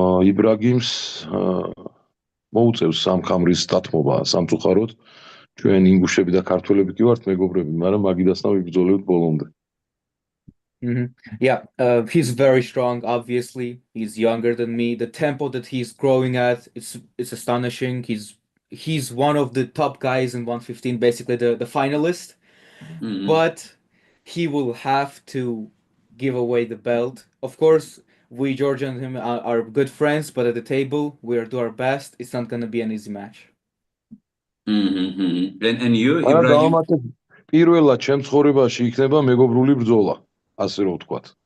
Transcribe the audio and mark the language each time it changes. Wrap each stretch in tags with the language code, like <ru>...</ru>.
<ka>იბრაგიმს მოუწევს სამხამრის დათმობა სამწუხაროდ ჩვენ ინგუშები და ქართველები კი ვართ მეგობრები მაგრამ მაგიდასთან ვიბრძოლებთ ბოლომდე</ka> <en>Yeah, he's very strong. Obviously, he's younger than me. The tempo that he's growing at, it's astonishing. He's one of the top guys in 115, basically the finalist. But he will have to give away the belt. Of course, We, Georgia and him, are good friends, but at the table, we'll do our best. It's not gonna be an easy match. And you,</en> <ka>არა</ka> <en>Ibragim?</en> <ka>დავამატებ პირველად ჩემ ცხოვრებაში იქნება მეგობრული ბრძოლა, ასე რომ ვთქვათ.</ka>